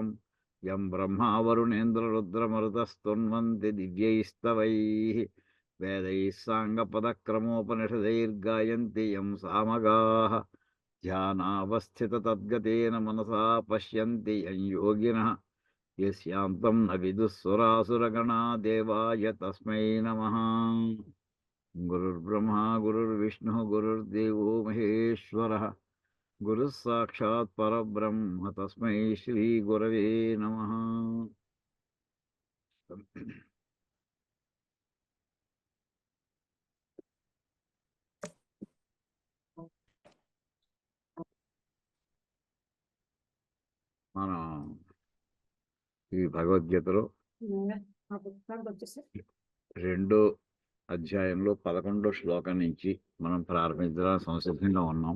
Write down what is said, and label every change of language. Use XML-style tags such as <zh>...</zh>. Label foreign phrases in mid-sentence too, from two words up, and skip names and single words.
<sa>यं ब्रह्मा वरुणेन्द्ररुद्रमरुतस्तुन्वन्ति दिव्यैस्तवैः वेदैः साङ्गपदक्रमोपनिषदैर्गायन्ति यं सामगाः ध्यानावस्थिततद्गतेन मनसा पश्यन्ति यं योगिनः यस्यान्तं न विदुःसुरासुरगणा देवाय तस्मै नमः. गुरुर्ब्रह्मा गुरुर्विष्णुः गुरुर्देवो महेश्वरः गुरुः साक्षात् परब्रह्म तस्मै श्रीगुरवे नमः.</sa> <te>మనం ఈ భగవద్గీతలో 2వ అధ్యాయంలో 11వ శ్లోకం నుంచి మనం ప్రారంభించడానికి సంసిద్ధంగా ఉన్నాం.</te>